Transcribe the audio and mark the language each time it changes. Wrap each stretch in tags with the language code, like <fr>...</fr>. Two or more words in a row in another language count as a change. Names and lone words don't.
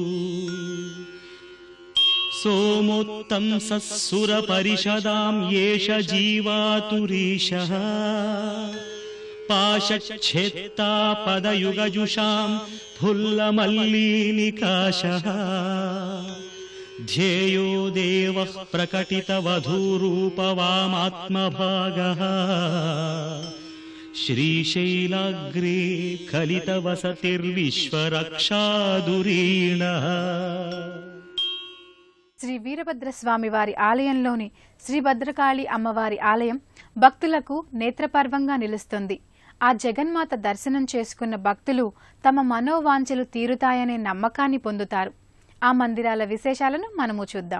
<sa>సోమోత్తంసః సురపరిషదాం యేష జీవాతురీశః పాశచ్ఛేత్తా పదయుగజుషాం ఫుల్లమల్లీనికాశః ध्येयो देवः प्रकटितवधूरूपवामात्मभागः श्रीशैलाग्रे कलितवसतिर्विश्वरक्षादुरीणः.</sa> <te>శ్రీ వీరభద్రస్వామి వారి ఆలయంలోని శ్రీ భద్రకాళి అమ్మవారి ఆలయం భక్తులకు నేత్రపర్వంగా నిలుస్తుంది. ఆ జగన్మాత దర్శనం చేసుకున్న భక్తులు తమ మనోవాంఛలు తీరుతాయనే నమ్మకాన్ని పొందుతారు. ఆ మందిరాల విశేషాలను మనము చూద్దాం.</te>